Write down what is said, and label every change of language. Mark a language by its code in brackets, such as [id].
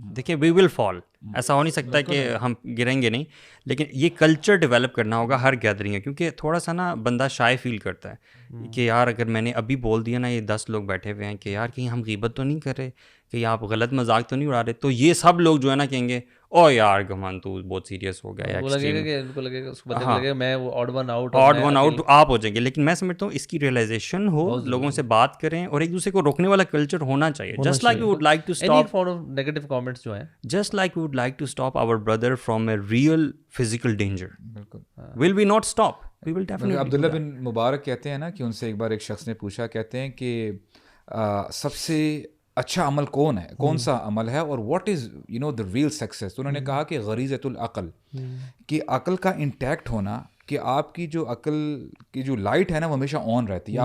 [ur] دیکھیں [en] we will fall, [ur] ایسا ہو نہیں سکتا کہ ہم گریں گے نہیں, لیکن یہ کلچر ڈیولپ کرنا ہوگا ہر گیدرنگ میں, کیونکہ تھوڑا سا نا بندہ شائع فیل کرتا ہے کہ یار اگر میں نے ابھی بول دیا نا, یہ 10 لوگ بیٹھے ہوئے ہیں کہ یار کہیں ہم غیبت تو نہیں کر رہے, کہ آپ غلط مذاق تو نہیں اڑا رہے, تو یہ سب لوگ جو ہے نا کہیں گے او یار گمان تو بہت سیریس ہو گیا, [en] میں odd one out [ur] آپ ہو جائیں گے. لیکن میں سمجھتا ہوں اس کی ریئلائزیشن ہو, لوگوں سے بات کریں, اور ایک دوسرے کو روکنے والا کلچر ہونا چاہیے. [en] just like we would like to stop [ur] negative comments جو ہیں, [en] just like we would like to stop our brother from a real physical danger. Will we not stop? We will definitely. [ur] عبداللہ بن مبارک کہتے ہیں نا کہ ان سے ایک بار ایک شخص نے پوچھا, کہتے ہیں کہ سب سے اچھا عمل کون ہے, کون سا عمل ہے, اور [en] What is the real success. [ur] تو انہوں نے کہا کہ غریزۃ العقل, کہ عقل کا انٹیکٹ ہونا, کہ آپ کی جو عقل کی جو لائٹ ہے نا وہ ہمیشہ آن رہتی ہے.